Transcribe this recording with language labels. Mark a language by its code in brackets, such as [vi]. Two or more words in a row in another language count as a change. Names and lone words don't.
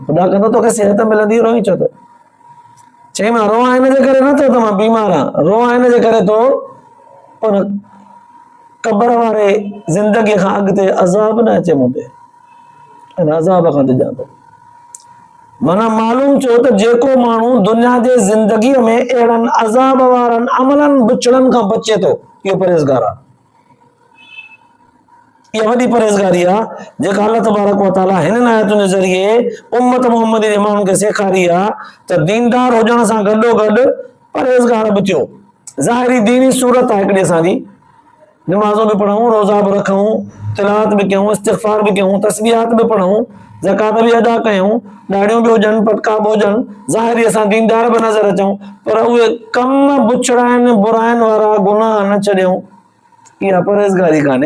[sd] ख़ुदा कंदो तोखे सिहत मिलंदी, रोई छो थो? चई मां रोआं हिन जे करे नथो त मां बीमार आहियां, रोआं हिन जे करे थो उन क़बर वारे ज़िंदगीअ खां अॻिते अज़ाब न अचे मूं ते, हिन अज़ाब खां डिॼां थो। माना मालूम थियो त जेको माण्हू दुनिया जे ज़िंदगीअ में अहिड़नि अज़ाब वारनि अमलनि बुछड़नि खां बचे थो, इहो परहेज़गार आहे। इहा वॾी परहेज़गारी आहे जेका अल्लाह तबारक व तआला हिन आयतुनि जे ज़रिए उम्मत मुहम्मदी जे माण्हुनि खे सेखारी आहे त दीनदार हुजण सां गॾोगॾु परहेज़गार बि थियो। ज़ाहिरी दीनी सूरत आहे हिकिड़ी असांजी, नमाज़ूं बि पढ़ूं, रोज़ा बि रखूं, तिलावत बि कयूं, इस्तिग़फ़ार बि कयूं, तस्बीहात बि पढ़ूं, ज़कात बि अदा कयूं, ॾाढ़ियूं बि हुजनि, पटका बि हुजनि, ज़ाहिरी असां दीनदार बि नज़र अचूं, पर उहे कम बुछड़ाइनि बुराइनि वारा गुनाह न छॾियूं, इहा परहेज़गारी कान्हे।